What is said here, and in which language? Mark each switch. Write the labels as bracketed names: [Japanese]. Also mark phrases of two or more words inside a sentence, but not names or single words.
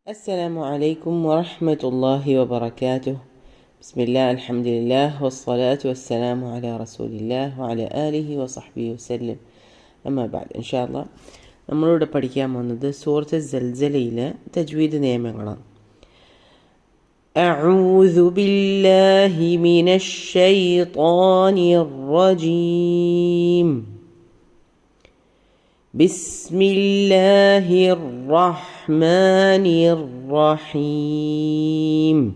[Arabic] السلام عليكم ورحمة الله وبركاته. بسم الله الحمد لله والصلاة والسلام على رسول الله وعلى آله وصحبه وسلم. أما بعد إن شاء الله [Malayalam] നമ്മളിവിടെ പഠിക്കാൻ പോകുന്നത് സൂറത്ത് സൽസലയിലെ തജ്വീദ് നിയമങ്ങളാണ്. [Arabic] أعوذ بالله من الشيطان الرجيم. بسم الله الرحمن الرحيم.